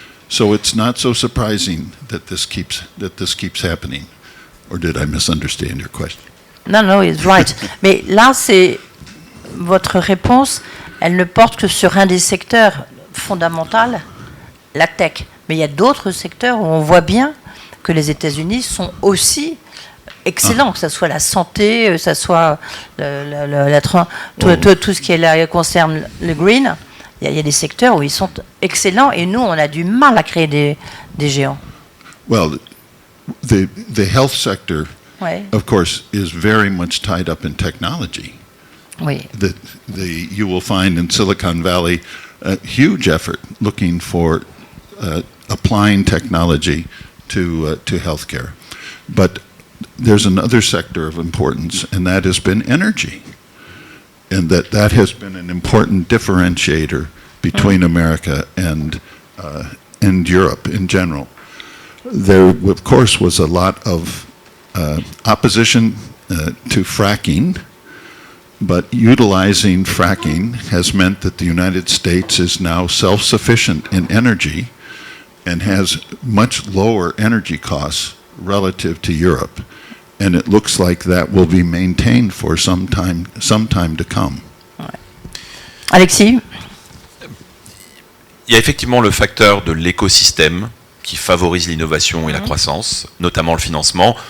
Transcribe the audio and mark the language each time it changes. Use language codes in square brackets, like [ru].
[en] So it's not so surprising that this keeps happening. Or did I misunderstand your question? No, it's right. [fr] Mais là, c'est votre réponse, elle ne porte que sur un des secteurs fondamentaux, la tech. Mais il y a d'autres secteurs où on voit bien que les États-Unis sont aussi excellents, que ce soit la santé, que ce soit tout ce qui concerne le green. Il y a des secteurs où ils sont excellents et nous, on a du mal à créer des géants. [en] Well, the health sector, of course, is very much tied up in technology. [fr] Oui. [en] You will find in Silicon Valley a huge effort looking for applying technology to healthcare. But there's another sector of importance, and that has been energy. And that has been an important differentiator between America and Europe in general. There, of course, was a lot of opposition to fracking, but utilizing fracking has meant that the United States is now self-sufficient in energy and has much lower energy costs relative to Europe. And it looks like that will be maintained for some time to come. Alexis? [fr] Il y a effectivement le facteur de l'écosystème qui favorise l'innovation et la croissance, notamment le financement.